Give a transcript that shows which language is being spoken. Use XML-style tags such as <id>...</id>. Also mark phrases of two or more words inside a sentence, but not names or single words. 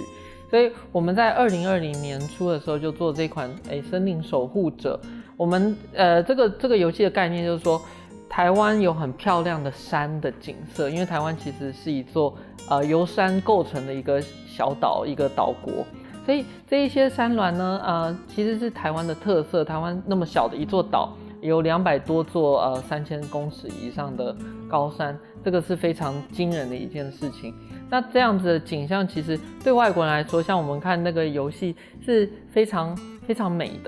<zh>所以我們在2020年初的時候就做這款森林守護者。我們這個遊戲的概念就是說，台灣有很漂亮的山的景色，因為台灣其實是一座由山構成的一個小島，一個島國。所以這一些山巒呢，其實是台灣的特色。台灣那麼小的一座島，有200多座3000公尺以上的高山，這個是非常驚人的一件事情。那這樣子的景象其實對外國人來說，像我們看那個遊戲是非常非常美的。</zh>